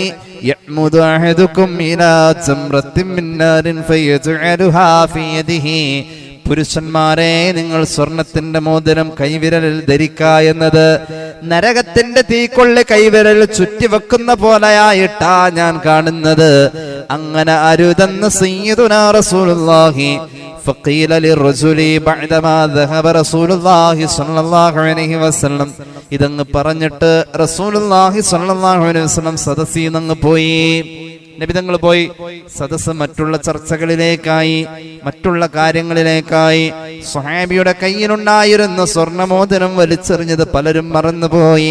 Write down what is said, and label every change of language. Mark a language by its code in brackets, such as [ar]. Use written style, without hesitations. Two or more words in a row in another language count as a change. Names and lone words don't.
[ar] يعمد أحدكم إلى جمرة من نار فيجعلها في يده, [ml] പുരുഷന്മാരെ, നിങ്ങൾ സ്വർണത്തിന്റെ മോതിരം കൈവിരലിൽ ധരിക്കുക എന്നത് നരകത്തിന്റെ തീക്കൊള്ളി കൈവിരൽ ചുറ്റിവെക്കുന്ന പോലെയായിട്ടാ ഞാൻ കാണുന്നത്. അങ്ങനെ അരുതെന്ന് സയ്യിദുനാ റസൂലുള്ളാഹി. [ar] فقيل للرجل بعدما ذهب رسول الله صلى الله عليه وسلم, [ml] ഇതങ്ങ് പറഞ്ഞിട്ട് റസൂലുള്ളാഹി [ar] صلى الله عليه وسلم [ml] സദസ്സിൽ നിന്ന് പോയി. നബി തങ്ങൾ പോയി. സദസ്സ് മറ്റുള്ള ചർച്ചകളിലേക്കായി, മറ്റുള്ള കാര്യങ്ങളിലേക്കായി. സ്വഹാബിയുടെ കയ്യിലുണ്ടായിരുന്ന സ്വർണ്ണമോതിരം വലിച്ചെറിഞ്ഞത് പലരും മറന്നുപോയി.